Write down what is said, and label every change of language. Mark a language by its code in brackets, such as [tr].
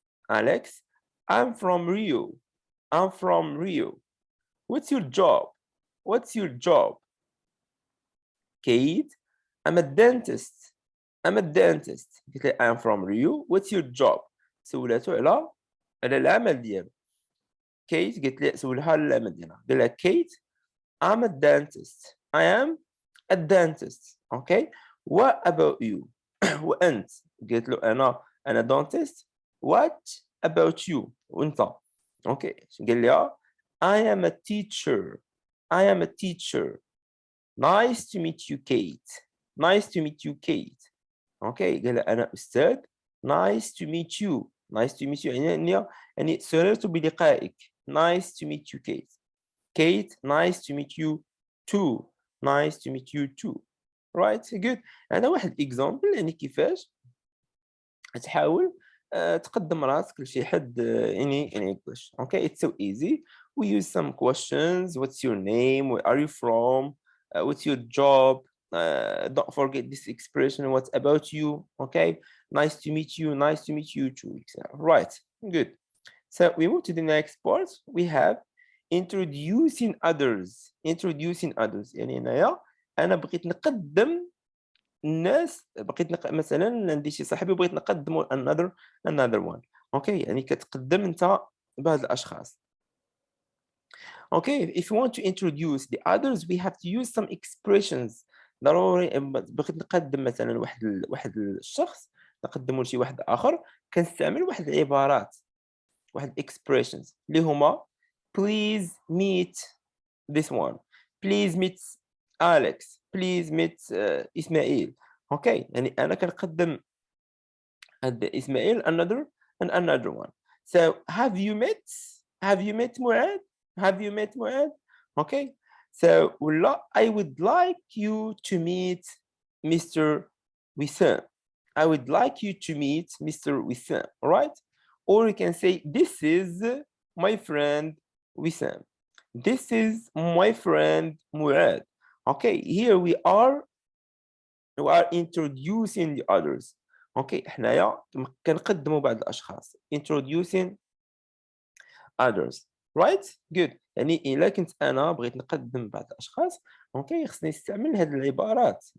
[en] Alex, I'm from Rio. I'm from Rio. What's your job? What's your job? Kate, I'm a dentist. I'm a dentist. [ar] قلت له [en] I'm from Rio. What's your job? [ar] سولاتو على العمل ديالو. كيت قلت لي سولها على العمل ديالها. قال لها كيت [en] I'm a dentist. I am a dentist. Okay. What about you? [ar] وأنت؟ قلت له أنا dentist. [en] What about you? [ar] وأنت؟ [en] Okay. [ar] قال لي [en] I am a teacher. I am a teacher. Nice to meet you, Kate. Nice to meet you, Kate. Okay. [ar] قال لها أنا أستاذ. [en] Nice to meet you. Nice to meet you [ar] يعني سررت بلقائك. [en] Nice to meet you, Kate. Kate, nice to meet you too. Nice to meet you too. Right, good. [ar] أنا واحد example يعني كيفاش تحاول تقدم راسك لشي حد [en] in English. Okay, it's so easy. We use some questions. What's your name? Where are you from? What's your job? Don't forget this expression. What about you? Okay, nice to meet you. Nice to meet you too. Right, good. So we move to the next part. We have introducing others [ar] يعني هنايا أنا بغيت نقدم الناس، مثلًا عندي شي صاحبي وبغيت نقدّمه [en] another one. [ar] أوكي، يعني كتقدّم أنت بهاد الأشخاص. [en] Okay, if you want to introduce the others we have to use some expressions. [ar] ضروري بغيت نقدّم مثلًا واحد الشخص، نقدّمه لشي واحد آخر، كنستعمل واحد العبارات، واحد expressions اللي هما [en] please meet this one, please meet Alex, please meet إسماعيل. [ar] أوكي، يعني أنا كنقدّم هاد إسماعيل [en] another one. So have you met مُعاد? Have you met مُعاد? Okay. So [ar] والّا [en] I would like you to meet Mr. Wissam. I would like you to meet Mr. Wissam, alright? Or you can say this is my friend Wissam. This is my friend مُعاد. Okay, here we are introducing the others. [ar] اوكي، حنايا كنقدموا بعض الاشخاص [en] introducing others, right? good. [ar] يعني الا كنت انا بغيت نقدم بعض الاشخاص، اوكي، خصني نستعمل هذه العبارات.